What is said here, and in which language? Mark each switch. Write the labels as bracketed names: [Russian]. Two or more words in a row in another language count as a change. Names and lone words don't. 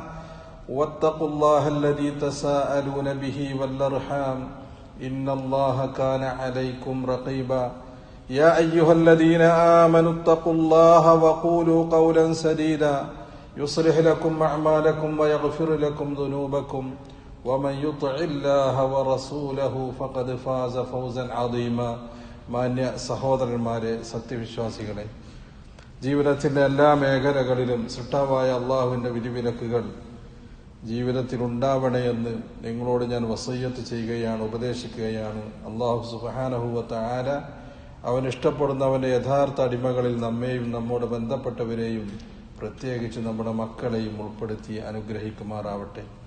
[Arabic] واتقوا الله الذي تساءلون به والأرحام إن الله كان عليكم رقيبا يا أيها الذين آمنوا اتقوا الله وقولوا قولا سديدا يصلح لكم أعمالكم ويغفر لكم ذنوبكم ومن يطع الله ورسوله فقد فاز فوزا عظيما [Malayalam] മാന്യ സഹോദരന്മാരെ, സത്യവിശ്വാസികളെ, ജീവിതത്തിന്റെ എല്ലാ മേഖലകളിലും സൃഷ്ടാവായ അള്ളാഹുവിന്റെ വിധിവിലക്കുകൾ ജീവിതത്തിൽ ഉണ്ടാവണമെന്ന് നിങ്ങളോട് ഞാൻ വസയ്യത്ത് ചെയ്യുകയാണ്, ഉപദേശിക്കുകയാണ്. അള്ളാഹു [Arabic] سبحانه وتعالى [Malayalam] അവൻ ഇഷ്ടപ്പെടുന്ന അവന്റെ യഥാർത്ഥ അടിമകളിൽ നമ്മെയും നമ്മോട് ബന്ധപ്പെട്ടവരെയും പ്രത്യേകിച്ച് നമ്മുടെ മക്കളെയും ഉൾപ്പെടുത്തി അനുഗ്രഹിക്കുമാറാവട്ടെ.